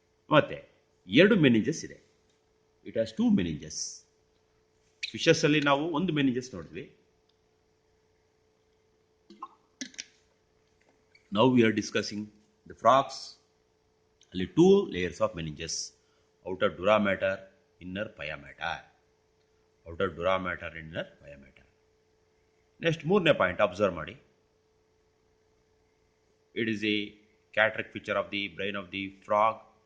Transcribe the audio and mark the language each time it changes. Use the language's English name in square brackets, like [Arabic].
[Kannada] ಮತ್ತು 2 meninges ಇದೆ. [English] It has 2 meninges. [Kannada] Fishes ಅಲ್ಲಿ ನಾವು 1 meninges ನೋಡಿದ್ವಿ. [English] Now we are discussing the frogs. ಅಲ್ಲಿ two layers of meninges, outer dura matter, inner pia matter. Outer dura matter, inner pia matter. [Kannada] Next ಮೂರನೇ point observe ಮಾಡಿ. [English] It is a characteristic feature of the brain of the frog.